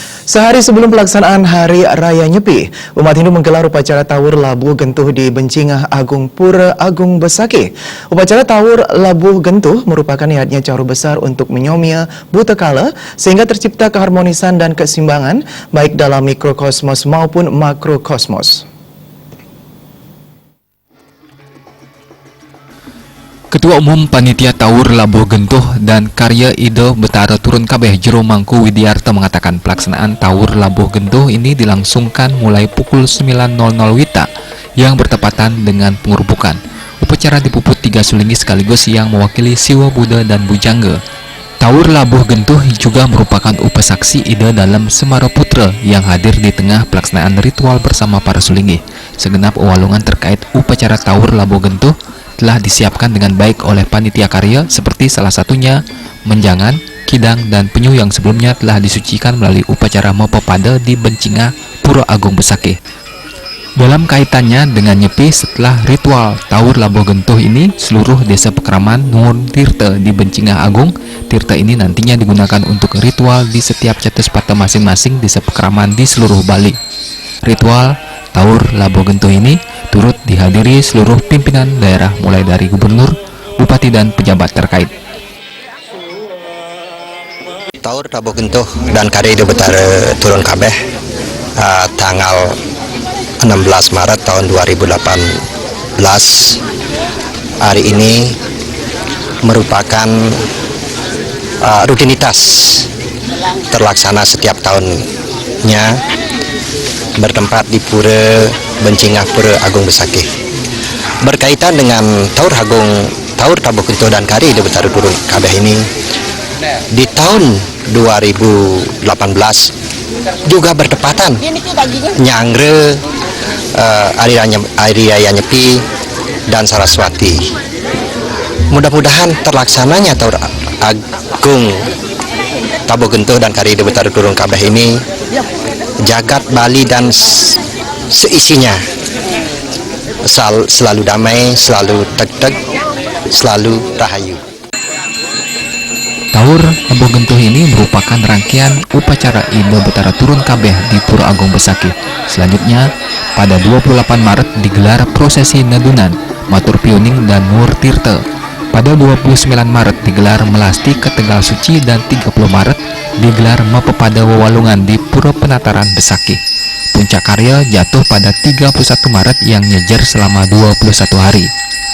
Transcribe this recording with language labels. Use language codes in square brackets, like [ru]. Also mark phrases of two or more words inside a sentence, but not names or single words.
[id] Sehari sebelum pelaksanaan Hari Raya Nyepi, umat Hindu menggelar upacara Tawur Labuh Gentuh di Bencingah Agung Pura Agung Besakih. Upacara Tawur Labuh Gentuh merupakan niatnya cara besar untuk menyomia buta kala sehingga tercipta keharmonisan dan keseimbangan baik dalam mikrokosmos maupun makrokosmos. Ketua Umum Panitia Tawur Labuh Gentuh dan Karya Ide Betara Turun Kabeh Jero Mangku Widiarta mengatakan pelaksanaan Tawur Labuh Gentuh ini dilangsungkan mulai pukul 9.00 WITA yang bertepatan dengan pengurubukan. Upacara dipuput 3 sulingi sekaligus yang mewakili Siwa Buddha dan Bujangga. Tawur Labuh Gentuh juga merupakan upasaksi Ide dalam Semara Putra yang hadir di tengah pelaksanaan ritual bersama para sulingi. Segenap walungan terkait upacara Tawur Labuh Gentuh telah disiapkan dengan baik oleh panitia karya seperti salah satunya menjangan, kidang, dan penyu yang sebelumnya telah disucikan melalui upacara Mapapada di Bencingah Pura Agung Besakih. Dalam kaitannya dengan Nyepi setelah ritual Tawur Labuh Gentuh ini, seluruh desa Pekraman Nuwun Tirta di Bencingah Agung, tirta ini nantinya digunakan untuk ritual di setiap cetus-pata masing-masing desa Pekraman di seluruh Bali. Ritual Tawur Labuh Gentuh ini turut dihadiri seluruh pimpinan daerah mulai dari gubernur, bupati, dan pejabat terkait. Tawur Labuh Gentuh dan Karya Ide Betara Turun Kabeh tanggal 16 Maret tahun 2018 hari ini merupakan rutinitas terlaksana setiap tahunnya bertempat di Pura Bencingah Pura Agung Besakih. Berkaitan dengan Tawur Labuh Gentuh dan Karya Ide Betara Turun Kabeh ini, di tahun 2018 juga bertepatan nyangre Hari Raya Nyepi dan Saraswati. Mudah-mudahan terlaksananya Tawur Agung Labuh Gentuh dan Karya Ide Betara Turun Kabeh ini jagat Bali dan seisinya selalu damai, selalu teg-teg, selalu rahayu. Tawur Labuh Gentuh ini merupakan rangkaian upacara Ide Betara Turun Kabeh di Pura Agung Besakih. Selanjutnya, pada 28 Maret digelar prosesi Nedunan, Matur Piuning, dan Nur Tirta. Pada 29 Maret digelar Melasti ke Tegal Suci dan 30 Maret digelar Mapapada Wewalungan di Pura Penataran Besakih. Puncak karya jatuh pada 31 Maret yang nyejer selama 21 hari.